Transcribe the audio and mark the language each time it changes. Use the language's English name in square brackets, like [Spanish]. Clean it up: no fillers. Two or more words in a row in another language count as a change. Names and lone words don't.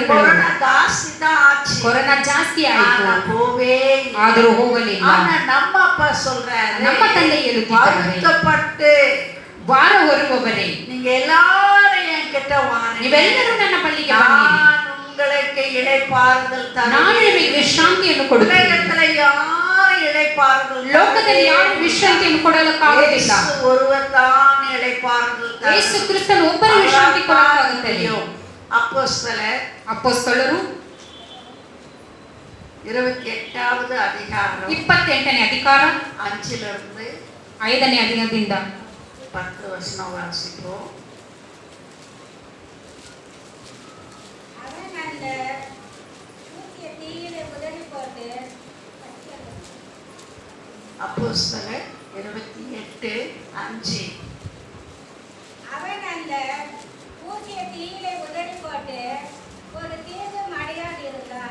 [Tamil] கொரோனா ஜாஸ்தி தான் ஆச்சு. [Kannada] ಕೊರೋನಾ ಜಾಸ್ತಿ ಆಯ್ತು, [Tamil] ஆனா போவே இல்லை. [Kannada] ಆದರೂ ಹೋಗಲಿಲ್ಲ. [Tamil] ஆனா நம்ம அப்பா சொல்றாரு, [Kannada] ನಮ್ಮ ತಂದೆ ಹೇಳುತ್ತಿದ್ದಾರೆ, [Tamil] வருத்தப்பட்டு [Kannada] ಭಾರ ಹೊರುವವರೇ, [Tamil] நீங்க எல்லாரும் என்கிட்ட வாங்க, [Kannada] ನೀವೆಲ್ಲರೂ ನನ್ನ ಬಳಿಗೆ ಬನ್ನಿರಿ, [Tamil] நான் உங்களுக்கு இளைப்பாறுதல் [Kannada] ನಾನು [Tamil] தருவேன். [Kannada] ನಿಮಗೆ ವಿಶ್ರಾಂತಿಯನ್ನು ಕೊಡುತ್ತೇನೆ. [Tamil] உலகத்துல யாரும் இளைப்பாறுதல் [Kannada] ಲೋಕದಲ್ಲಿ ಯಾರು ವಿಶ್ರಾಂತಿಯನ್ನು ಕೊಡಲಿಕ್ಕಾಗುವುದಿಲ್ಲ. [Tamil] இயேசு ஒருவர் தான் இளைப்பாறுதல் தருவார். [Kannada] ಯೇಸು ಕ್ರಿಸ್ತನು ಒಬ್ಬರು ವಿಶ್ರಾಂತಿ ಕೊಡಲಾಗುತ್ತದೆ. [Tamil] அப்போஸ்தலர் [Kannada] ಅಪೊಸ್ತಲರು [Tamil] 28வது அதிகாரம் [Kannada] 28ನೇ ಅಧಿಕಾರ [Tamil] 5லிருந்து [Kannada] 5ನೇ ಅಧ್ಯಾಯದಿಂದ [Tamil] 10 வசனம் வாசிப்போம். அவன் அந்த தூக்கிய தீயிலே உதறி போட்டு அப்போஸ்தலர் 28:5. அவன் அந்த ஊசிய தீயிலே உதறி போட்டு ஒரு தீங்கும் அடையாது இருந்தான்.